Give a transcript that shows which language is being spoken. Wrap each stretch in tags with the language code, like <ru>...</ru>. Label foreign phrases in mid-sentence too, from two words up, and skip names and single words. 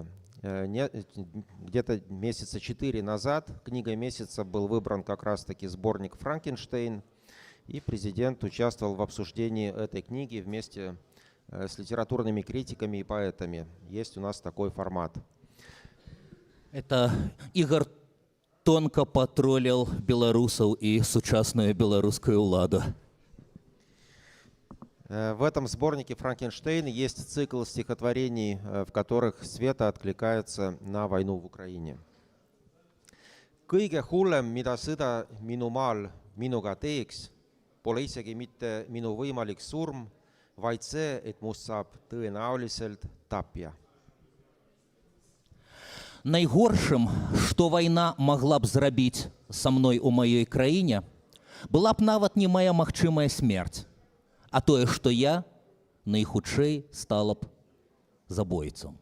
<ru>Где-то месяца 4 назад книгой месяца был выбран как раз-таки сборник «Франкенштейн», и президент участвовал в обсуждении этой книги вместе с литературными критиками и поэтами. Есть у нас такой формат. Это Игорь тонко патролил белорусов и сучасную белорусскую уладу. В этом сборнике «Франкенштейн» есть цикл стихотворений, в которых Света откликается на войну в Украине.</ru> <et>Kõige hullem, mida sõda minu maal minuga teeks, pole isegi mitte minu võimalik surm, vaid see, et must saab tõenäoliselt tapja.</et> <be>Найгоршым, што вайна магла б зрабіць са мной у маёй краіне, была б нават не мая магчымая смерць, а тое, што я найхутчэй стала б забойцам.</be>